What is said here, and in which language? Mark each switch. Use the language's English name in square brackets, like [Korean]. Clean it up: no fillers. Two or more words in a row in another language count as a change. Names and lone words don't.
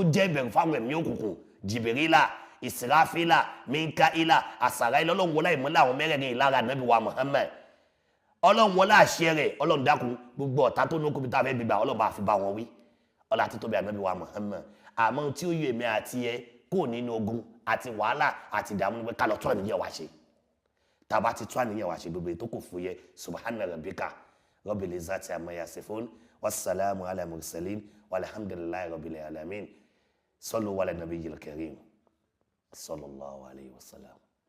[Yoruba] jẹ́ ìbẹ̀rù fáwọn ẹ̀mí òkùnkùn Jìbìrìlà Ìsìráfílà Míkáílà Àsàráílà ọlọ́run wọlé ìmọ́lẹ̀ àwọn mẹ́rẹ̀ẹ̀rin ìlara Ànábì wa Muhammad ọlọ́run wọlé àṣẹ rẹ̀ ọlọ́run dákun gbogbo ọ̀tá tó ní okùnbi tá a fẹ́ gbígbà ọlọ́run bá fi bá wọn wí ọlá àti tóbi Ànábì wa Muhammad àmọ́ tí ó yọ èmi àti ẹ kò nínú ogun àti wàhálà àti ìdààmú pé ká lọ tún àníyàn wá ṣe tàbá ti tún àníyàn wá ṣe gbogbo ètò kò fúyẹ́ [Arabic] سبحان ربك رب العزة عما يصفون والسلام على المرسلين والحمد لله رب العالمين صلوا على النبي الكريم صلى الله عليه وسلم.